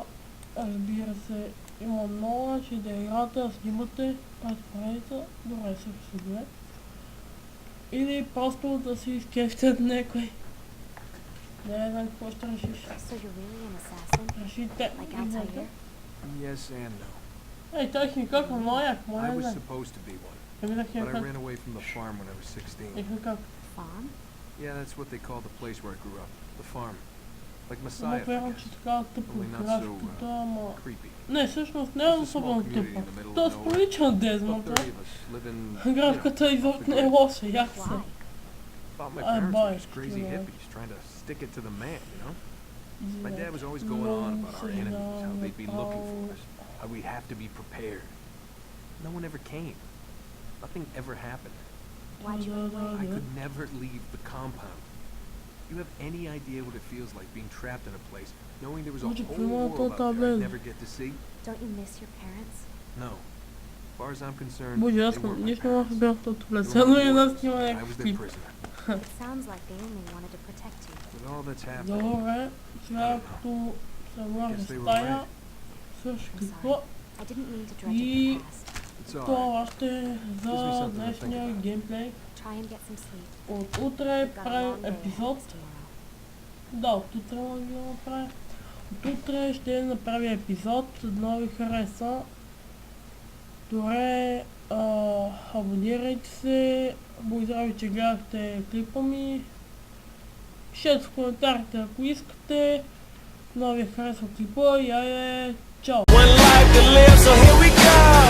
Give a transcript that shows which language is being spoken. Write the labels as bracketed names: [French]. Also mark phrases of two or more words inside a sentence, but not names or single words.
[Bulgarian] Разбира се, има много начин да играте, да снимате, правите поредица, добре също добре. Или просто да си изкефтят някой. Не знам какво ще решиш. Решите. [English] Yes and no. [Bulgarian] Ей, той химикак на моя, [English] I [Bulgarian] моя [English] was [Bulgarian] не. [English] supposed to be one, [Bulgarian] Еми да [English] but I [Bulgarian] химикак. [English] ran away from the farm when I was 16. [Bulgarian] Химикак. [English] Farm? Yeah, that's what they call the place where I grew up. The farm. Like [Bulgarian] Ама [English] Messiah, I [Bulgarian] вярвам, че [English] guess. [Bulgarian] така тъпо [English] Only not so, [Bulgarian] графиката, ама... [English] creepy. [Bulgarian] Не, всъщност не е особено тъпа. То прилича на Дезмон, [English] About 30 of us living, [Bulgarian] графиката изобщо не е лоша, як се. [English] Why? thought my I parents buy were just it, crazy you know. hippies trying to stick it to the man, you know? My dad was always going on about our enemies, how they'd be looking for us, how we'd have to be prepared. No one ever came. Nothing ever happened. Why'd you run away? I could never leave the compound. You have any idea what it feels like being trapped in a place, knowing there was a Would you whole come on, world out there I'd Tablet? never get to see? Don't you miss your parents? No. As far as I'm concerned, [Bulgarian] Боже, [English] they [Bulgarian] аз [English] weren't my [Bulgarian] нищо не [English] parents. [Bulgarian] разбрах от [English] They [Bulgarian] това. [English] were [Bulgarian] Само [English] my [Bulgarian] и нас [English] boys. [Bulgarian] снима [English] I was [Bulgarian] някакъв [English] their [Bulgarian] клип. [English] prisoner. It sounds like they only wanted to protect you. With all that's happened, [Bulgarian] Добре, сега като се върна в стая, свърши клипа. [English] I didn't mean to dredge [Bulgarian] И- [English] up the past. it's all right. [Bulgarian] Това ще [English] Gives me [Bulgarian] за [English] something to [Bulgarian] днешния [English] think about. [Bulgarian] геймплей. [English] Try and get some sleep. [Bulgarian] От утре [English] We've got a [Bulgarian] правим [English] long day ahead of [Bulgarian] епизод. [English] us tomorrow. [Bulgarian] Да, от утре може да го направя. От утре ще направя епизод, дано ви хареса. Добре, абонирайте се, благодаря ви, че гледахте клипа ми. Пишете в коментарите, ако искате. Дано ви харесва клипа и айде, чао! [English] One life to live, so here we go.